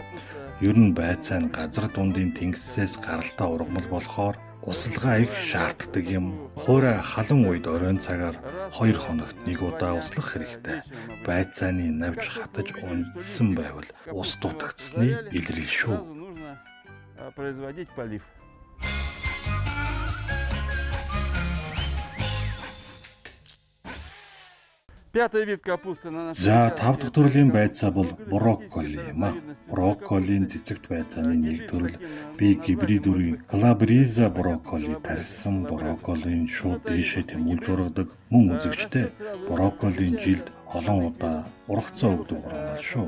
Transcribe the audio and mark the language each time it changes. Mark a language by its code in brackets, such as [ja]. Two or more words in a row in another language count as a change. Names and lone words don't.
[mn] Ер нь байцаа нь газар дундын тэнгисээс гаралтай ургамал болохоор услага их шаарддаг юм. Хуурай халуун үед оройн цагаар 2 хоногт 1 удаа услах хэрэгтэй. Байцааны навж хатаж унтсан байвал ус дутагдсны илрэл шүү. [ru] Нужно производить полив. Пятый вид капусты на нашем [mn] За [ru] участке. [mn] 5 дахь төрлийн байцаа бол брокколи юм а. Брокколийн цэцэгт байцааны нэг төрөл би гибрид үрийн Калабриза брокколи тарьсан брокколийн шууд дээшээ тэмүүлж ургадаг мөн үзэгчтэй. Брокколийн жилд олон удаа ургацаа өгдөг ургамал шүү.